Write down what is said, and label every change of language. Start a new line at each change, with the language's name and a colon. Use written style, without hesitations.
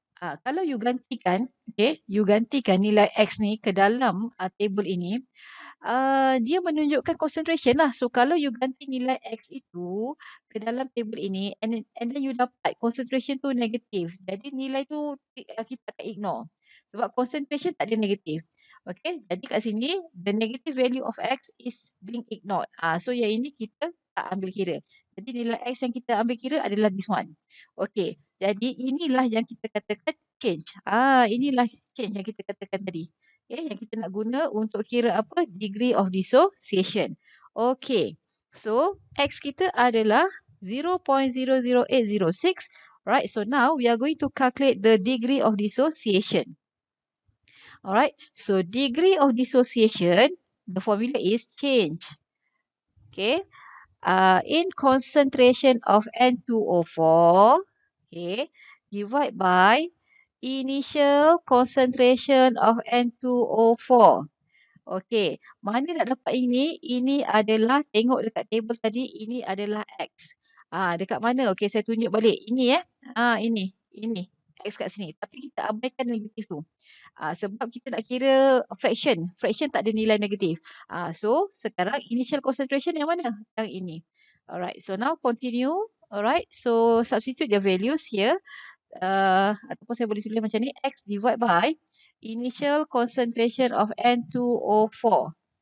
Malay: Kalau you gantikan, okay, you gantikan nilai x ni ke dalam table ini, dia menunjukkan concentration lah. So kalau you ganti nilai x itu ke dalam table ini
English: and then
Malay: you dapat concentration tu negatif. Jadi nilai tu kita akan ignore. Sebab concentration tak ada negatif.
English: Okay,
Malay: jadi kat sini
English: the negative value of x is being ignored.
Malay: So yang ini kita tak ambil kira. Jadi nilai x yang kita ambil kira adalah
English: this one.
Malay: Okay, jadi inilah yang kita katakan change. Inilah change yang kita katakan tadi. Okay, yang kita nak guna untuk kira apa?
English: Degree of dissociation. Okay, so x
Malay: kita adalah
English: 0.00806. Right, so now we are going to calculate the degree of dissociation. Alright, so degree of dissociation, the formula is change. Okay, in concentration of N2O4, okay, divide by initial concentration of N2O4.
Malay: Okay, mana nak dapat ini? Ini adalah, tengok dekat table tadi, ini adalah X. Dekat mana? Okay, saya tunjuk balik. Ini ini. X kat sini. Tapi kita abaikan negatif tu. Sebab kita nak kira fraction. Fraction tak ada nilai negatif. So, sekarang initial concentration yang mana? Yang ini.
English: Alright, so now continue. Alright, so substitute the values here.
Malay: Ataupun saya boleh tulis macam ni.
English: X divide by initial concentration of N2O4.